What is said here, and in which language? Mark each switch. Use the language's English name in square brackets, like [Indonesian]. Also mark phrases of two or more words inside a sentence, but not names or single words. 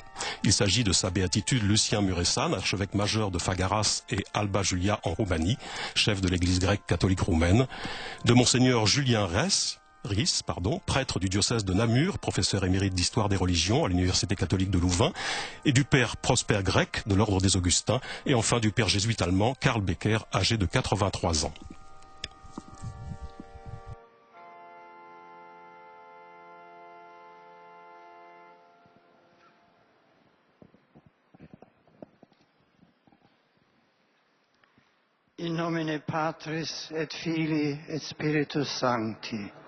[French] Il s'agit de sa béatitude Lucien Muresan, archevêque majeur de Fagaras et Alba Julia en Roumanie, chef de l'Église grecque catholique roumaine, de Monseigneur Julien Ries, prêtre du diocèse de Namur, professeur émérite d'histoire des religions à l'université catholique de Louvain, et du père Prosper Grec de l'ordre des Augustins, et enfin du père jésuite allemand Karl Becker, âgé de 83 ans. [Latin] In nomine Patris et Filii et Spiritus Sancti.